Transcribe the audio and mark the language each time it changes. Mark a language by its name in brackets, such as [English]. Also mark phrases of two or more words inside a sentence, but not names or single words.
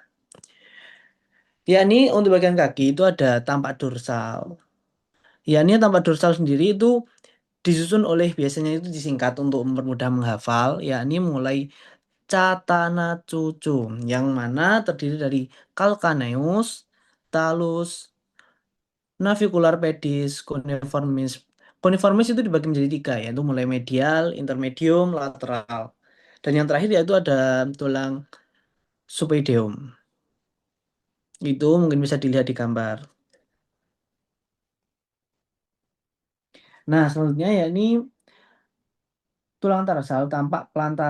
[Indonesian] Yakni untuk bagian kaki itu ada tampak dorsal. Yakni tampak dorsal sendiri itu disusun oleh biasanya itu disingkat untuk mempermudah menghafal, yakni mulai Catana Cucu, yang mana terdiri dari calcaneus, talus, navicular pedis, cuneiformis. Cuneiformis itu dibagi menjadi 3, yaitu mulai medial, intermedium, lateral. Dan yang terakhir yaitu ada tulang supedium. Itu mungkin bisa dilihat di gambar. Nah, selanjutnya ya ini tulang tarsal tampak pelantara.